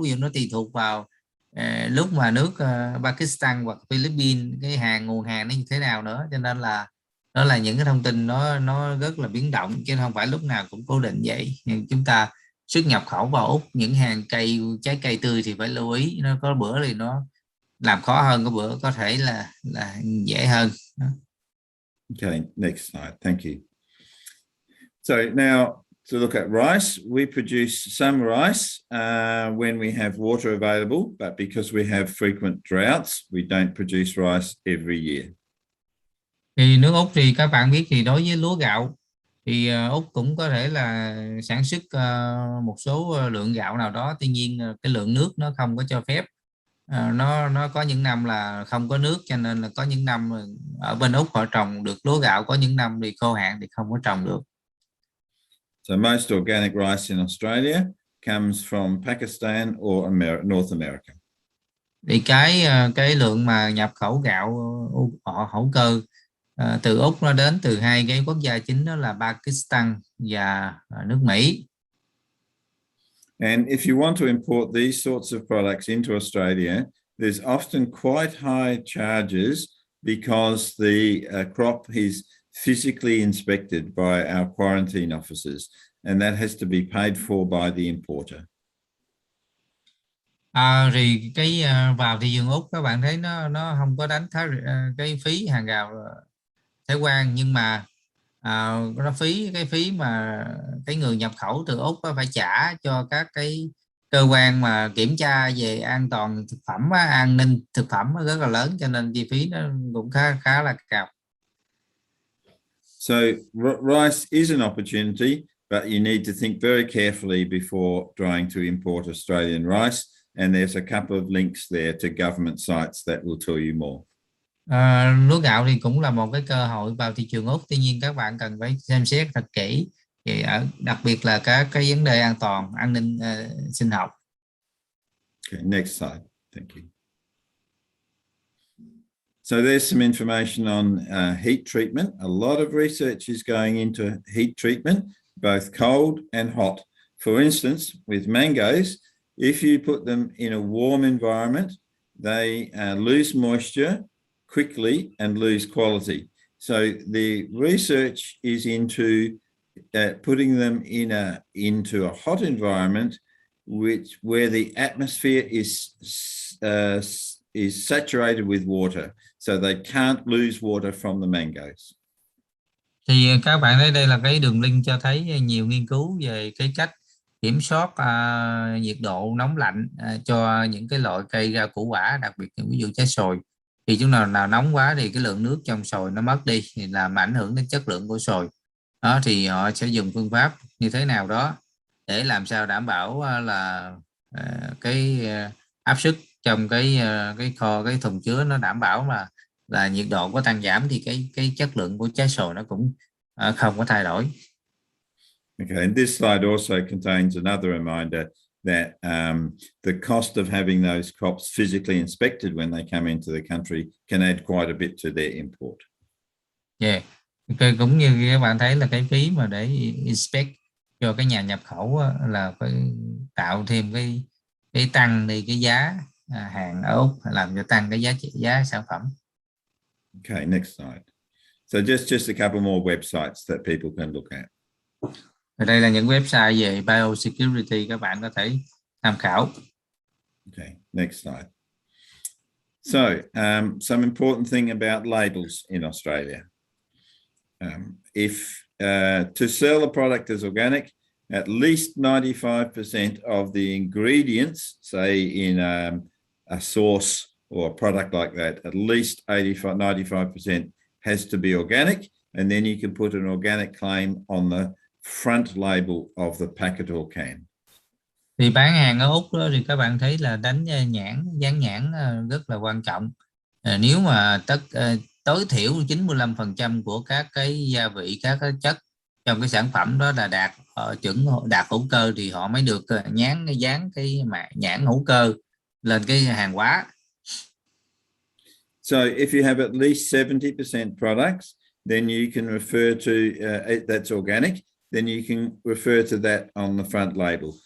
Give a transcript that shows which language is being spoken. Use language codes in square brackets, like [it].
[vi] Ví dụ nó tùy thuộc vào lúc mà nước Pakistan hoặc Philippines cái nguồn hàng nó như thế nào nữa, cho nên là đó là những cái thông tin nó rất là biến động, chứ không phải lúc nào cũng cố định vậy. Nhưng chúng ta xuất nhập khẩu vào Úc những hàng trái cây tươi thì phải lưu ý, nó có bữa thì nó làm khó hơn, có bữa có thể là dễ hơn. [en] Okay, next slide. Thank you. So now to look at rice, we produce some rice when we have water available, but because we have frequent droughts, we don't produce rice every year. [vi] Thì nước Úc thì các bạn biết thì đối với lúa gạo thì Úc cũng có thể là sản xuất một số lượng gạo nào đó. Tuy nhiên cái lượng nước nó không có cho phép. Nó có những năm là không có nước, cho nên là có những năm ở bên Úc họ trồng được lúa gạo, có những năm thì khô hạn thì không có trồng được. [en] So most organic rice in Australia comes from Pakistan or North America. [vi] Thì cái lượng mà nhập khẩu gạo hữu cơ từ Úc nó đến từ hai cái quốc gia chính, đó là Pakistan và nước Mỹ. [en] And if you want to import these sorts of products into Australia, there's often quite high charges because the crop is physically inspected by our quarantine officers, and that has to be paid for by the importer. [vi] Thì cái vào thị trường Úc các bạn thấy nó không có đánh cái phí hàng rào thuế quan, nhưng mà nó cái phí mà cái người nhập khẩu từ Úc phải trả cho các cái cơ quan mà kiểm tra về an toàn thực phẩm an ninh thực phẩm rất là lớn, cho nên chi phí nó cũng khá là cao. [en] So rice is an opportunity, but you need to think very carefully before trying to import Australian rice. And there's a couple of links there to government sites that will tell you more. [vi] Lúa gạo thì cũng là một cái cơ hội vào thị trường Úc, tuy nhiên các bạn cần phải xem xét thật kỹ, thì đặc biệt là các cái vấn đề an toàn an ninh sinh học. [en] Okay, next slide. Thank you. So there's some information on heat treatment. A lot of research is going into heat treatment, both cold and hot. For instance, with mangoes, if you put them in a warm environment, they lose moisture quickly and lose quality. So the research is into putting them into a hot environment, where the atmosphere is saturated with water, so they can't lose water from the mangoes. [vi] Thì các bạn thấy đây là cái đường link cho thấy nhiều nghiên cứu về cái cách kiểm soát nhiệt độ nóng lạnh cho những cái loại cây rau củ quả, đặc biệt ví dụ trái xoài. Thì chúng nào nóng quá thì cái lượng nước trong xoài nó mất đi, thì làm ảnh hưởng đến chất lượng của xoài. Đó thì họ sẽ dùng phương pháp như thế nào đó để làm sao đảm bảo là cái áp suất trong cái kho, cái thùng chứa nó đảm bảo là nhiệt độ có tăng giảm thì cái chất lượng của trái xoài nó cũng không có thay đổi. [en] Okay, and this slide also contains another reminder that the cost of having those crops physically inspected when they come into the country can add quite a bit to their import. Yeah. [vi] Okay, cũng như các bạn thấy là cái phí mà để inspect cho cái nhà nhập khẩu là phải tạo thêm cái tăng đi cái giá hàng ở Úc, làm cho tăng cái giá sản phẩm. [en] Okay, next slide. So just a couple more websites that people can look at. [vi] Ở đây là những website về biosecurity các bạn có thể tham khảo. [en] Okay, next slide. So some important thing about labels in Australia. If to sell a product as organic, at least 95% of the ingredients, say in a sauce or a product like that, at least 95% has to be organic, and then you can put an organic claim on the front label of the packet or can. [vi] Thì bán hàng ở Úc đó, thì các bạn thấy là đánh dán nhãn rất là quan trọng. Nếu mà tối thiểu 95% của các cái gia vị, các cái chất trong cái sản phẩm đó là đạt chuẩn đạt hữu cơ thì họ mới được dán cái nhãn hữu cơ lên cái hàng hóa. [en] So if you have at least 70% products, then you can refer to that's organic, then you can refer to that on the front label.